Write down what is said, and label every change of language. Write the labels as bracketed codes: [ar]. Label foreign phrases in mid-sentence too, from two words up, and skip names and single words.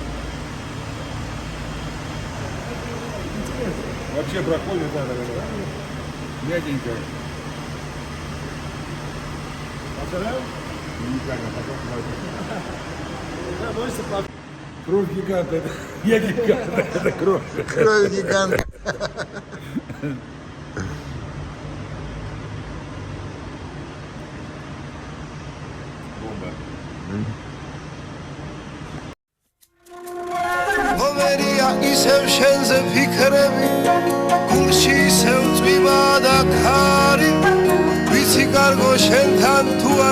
[ru] Вообще проходит, да, мягенько. Повторяю? Уникально, потом Да, больше по... кровь гиганта, это я гигант, это кровь. Кровь гиганта. [ka] მომერია ისევ შენზე ფიქრები გულში ისევ წვიმა და ქარი ვიცი კარგო შენთან თუ არ